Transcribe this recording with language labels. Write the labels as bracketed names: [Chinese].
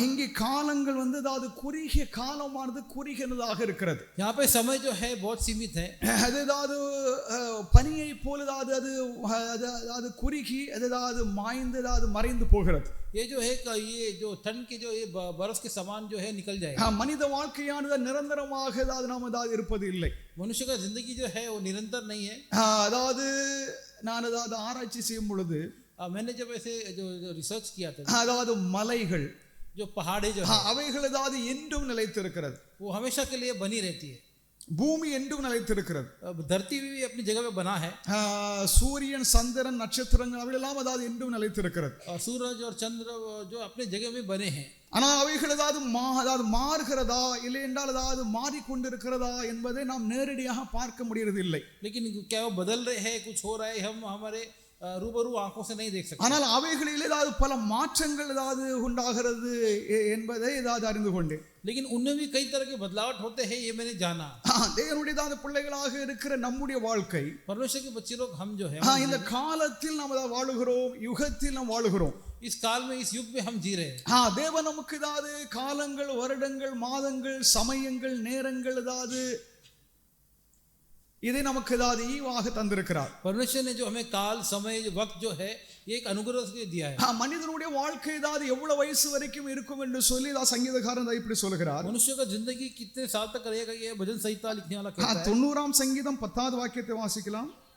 [Tamil] இங்கே காலங்கள் அதாவது குறுகிய காலமானது குறுகியதாக இருக்கிறது. [Hindi] यहाँ पे समय जो है बहुत सीमित है। [Tamil] அதாவது பனியை போல அது குறுகி அதாவது மாய்ந்து மறைந்து போகிறது. [Hindi] ये जो है ये जो ठंड के जो ये बर्फ के समान जो है निकल जाएगा। [Tamil] மனித வாழ்க்கையானது நிரந்தரமாக நாம் இருப்பது இல்லை. [Hindi] मनुष्य का जिंदगी जो है वो निरंतर नहीं है। [Tamil] அதாவது நான் ஆராய்ச்சி செய்யும் பொழுது [Hindi] मैंने जब ऐसे जो रिसर्च किया था, [Tamil] அதாவது மலைகள் [Hindi] जो पहाड़े जो है [Tamil] அவைகள் அதாவது என்றும் நிலைத்திருக்கிறது. [Hindi] वो हमेशा के लिए बनी रहती है। [Tamil] பூமி என்றும் நிலைத்திருக்கிறது. [Hindi] धरती भी अपनी जगह पे बना है। [Tamil] சூரியன் சந்திரன் நட்சத்திரங்கள் அவையெல்லாம் அதாவது என்றும் நிலைத்திருக்கிறது. [Hindi] सूरज और चंद्र जो अपने जगह में बने हैं। [Tamil] ஆனால் அவைகள் அதாவது மாறுகிறதா இல்லை என்றால் அதாவது மாறிக்கொண்டிருக்கிறதா என்பதை நாம் நேரடியாக பார்க்க முடியறதில்லை. [Hindi] लेकिन क्या वो बदल रहे हैं, कुछ हो रहा है, हम हमारे रूबरू आंखों से नहीं देख सकते। [Tamil] ஆனால் அவைகளில் ஏதாவது பல மாற்றங்கள் ஏதாவது உண்டாகிறது என்பதை ஏதாவது அறிந்து கொண்டேன். [Hindi] लेकिन उनमें भी कई तरह के बदलाव होते हैं, ये मैंने जाना। [Tamil] தேவனுடைய பிள்ளைகளாக இருக்கிற நம்முடைய வாழ்க்கை, [Hindi] परमेश्वर के बच्चे लोग हम जो है [Tamil] இந்த காலத்தில் நாம் வாழுகிறோம், யுகத்தில் நாம் வாழுகிறோம். [Hindi] इस काल में, इस युग में हम जी रहे हैं। [Tamil] தேவன் நமக்கு ஏதாவது காலங்கள், வருடங்கள், மாதங்கள், சமயங்கள், நேரங்கள் ஏதாவது இதை நமக்கு ஏதாவது ஈவாக தந்திருக்கிறார். [Hindi] परमेश्वर ने जो हमें काल, समय, वक्त जो है ये एक अनुग्रह से दिया है। [Tamil] மனிதனுடைய வாழ்க்கை ஏதாவது எவ்வளவு வயசு வரைக்கும் இருக்கும் என்று சொல்லி சங்கீதக்காரன் இப்படி சொல்கிறார். [Hindi] मनुष्य का जिंदगी कितने साल तक रहेगा, ये भजन संहिता लिखने वाला कहता है। [Tamil] 90ஆம் சங்கீதம் 10வது வாக்கியத்தை வாசிக்கலாம்.